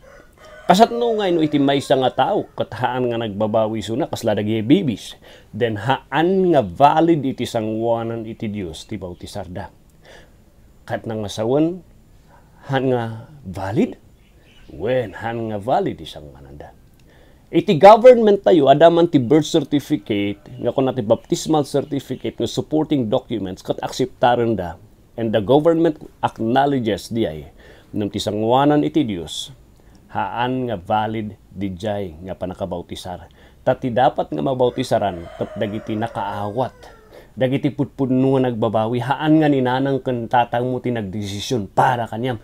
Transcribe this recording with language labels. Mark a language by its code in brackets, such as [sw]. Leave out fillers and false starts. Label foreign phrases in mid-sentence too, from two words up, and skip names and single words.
[ilo] Kasatno nga ino iti maysa nga tao ket haan nga nagbabawi suna kasla dagiti bibis. Den haan nga valid iti sangwanan iti Dios ti bautisarda. Kat nang asawan, han nga valid? Wen, han nga valid isang mananda. Iti government tayo, adaman ti [en] birth certificate, [ilo] nga kung natin [en] baptismal certificate, [ilo] nga [en] supporting documents, [ilo] kat akseptaran da, [en] and the government acknowledges [ilo] diay, nang ti sangwanan iti Dios, haan nga valid dijay nga panakabautisar. Tati dapat nga mabautisaran, kat dagiti nakaawat, dagiti putpudno nga nagbabawi, haan nga ninanang kan tatang mo tinagdesisyon para kanyam.